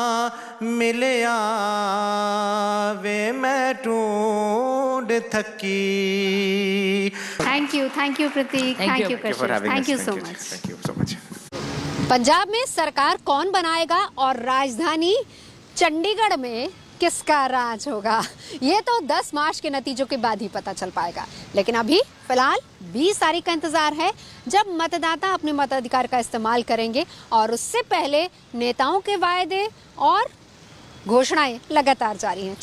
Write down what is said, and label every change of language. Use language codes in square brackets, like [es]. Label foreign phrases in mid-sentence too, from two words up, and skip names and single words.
[pa] ਮਿਲਿਆ ਵੇ ਮੈਂ ਢੂੰਡ ਥੱਕੀ। [en] Thank you प्रतीक, thank you कशिश, thank you so much। [hi] पंजाब में सरकार कौन बनाएगा और राजधानी चंडीगढ़ में किसका राज होगा, ये तो 10 मार्च के नतीजों के बाद ही पता चल पाएगा। लेकिन अभी फिलहाल 20 तारीख का इंतजार है जब मतदाता अपने मताधिकार का इस्तेमाल करेंगे और उससे पहले नेताओं के वायदे और घोषणाएं लगातार जारी हैं।